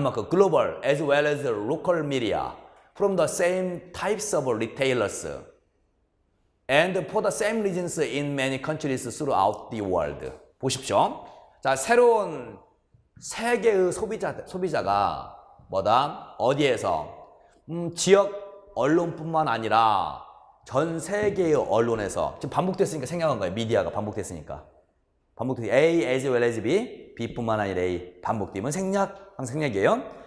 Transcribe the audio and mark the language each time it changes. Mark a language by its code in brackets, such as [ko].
[en] Global as well as local media from the same types of retailers and for the same reasons in many countries throughout the world. [ko] 보십시오. 자, 새로운 세계의 소비자가 어디에서? 지역 언론뿐만 아니라 전 세계의 언론에서 지금 반복됐으니까 생략한 거예요. 미디어가 반복됐으니까. A as well as B, B뿐만 아니라 A 반복되면 항상 생략이에요.